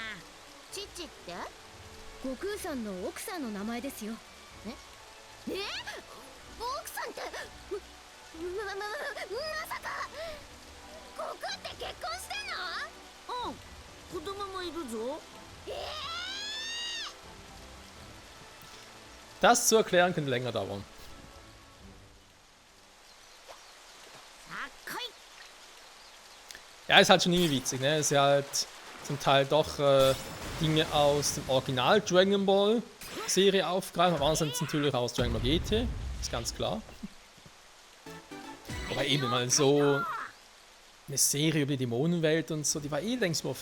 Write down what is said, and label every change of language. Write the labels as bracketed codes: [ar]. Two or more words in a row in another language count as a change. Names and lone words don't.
[ja] チッチって悟空さんの奥さんの名前ですよ。奥さんってまさか悟空って結婚してんの？子供もいるぞ。 [de] Das zu erklären könnte länger dauern. [ja] さあ来い。 [de] Ja, ist halt schon irgendwie witzig, ne? Ist ja halt zum Teil doch Dinge aus dem Original Dragon Ball Serie aufgreifen, aber andererseits natürlich aus Dragon Ball GT, ist ganz klar. Aber eben mal so eine Serie über die Dämonenwelt und so, die war eh längst überfällig.